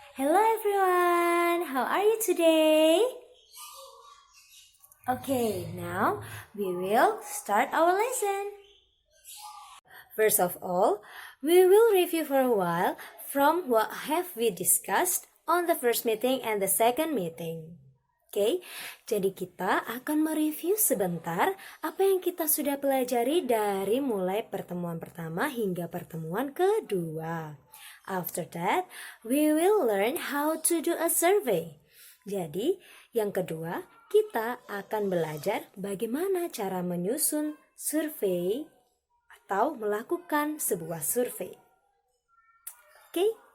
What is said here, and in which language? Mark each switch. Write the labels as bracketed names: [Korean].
[English] Hello everyone, how are you today? Okay, now we will start our lesson. First of all, we will review for a while from what have we discussed on the first meeting and the second meeting. [Indonesian] Oke, jadi kita akan mereview sebentar apa yang kita sudah pelajari dari mulai pertemuan pertama hingga pertemuan kedua. [English] After that, we will learn how to do a survey. [Indonesian] Jadi, yang kedua, kita akan belajar bagaimana cara menyusun survei atau melakukan sebuah survei. Okay?